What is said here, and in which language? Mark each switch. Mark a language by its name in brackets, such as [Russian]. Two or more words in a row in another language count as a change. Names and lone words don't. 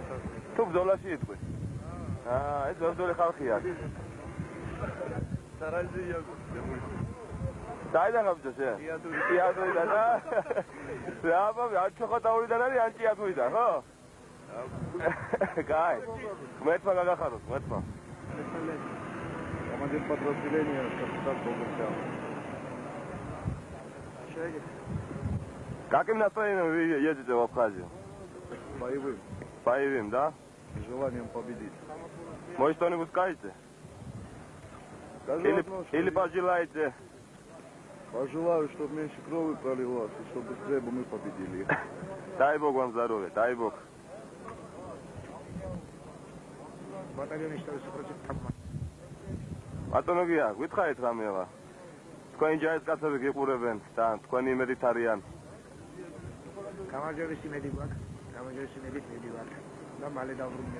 [Georgian] თუ ბრძოლაში იყვე. ეს ბრძოლა ხალხია. სარალძე იაგო. საიდან გაბჭო შენ? ჭიათურიდან. აბა, არ ჩოხადაურიდან არის, არ ჭიათურიდან, ხო? კაი. მეტმა გაგახაროს, მეტმა. [Russian] Командир подразделения, капитан Богусян. Каким настроением вы едете в Абхазию? Боевым. Боевым, да? С желанием победить. Может, что-нибудь скажете? Или пожелаете? Пожелаю, чтобы меньше крови пролилось, и чтобы быстрее бы мы победили. Дай Бог вам здоровья, дай Бог. Батальон что против Абхазии. [Georgian] Ატონოგია, გითხარით რამეღა. თქვენი ჯარისკაცები გიყურებენ და თქვენი იმედით არიან. გამარჯვების იმედი გვაქვს, გამარჯვების იმედით იმედი გვაქვს. და მალე დავბრუნდეთ.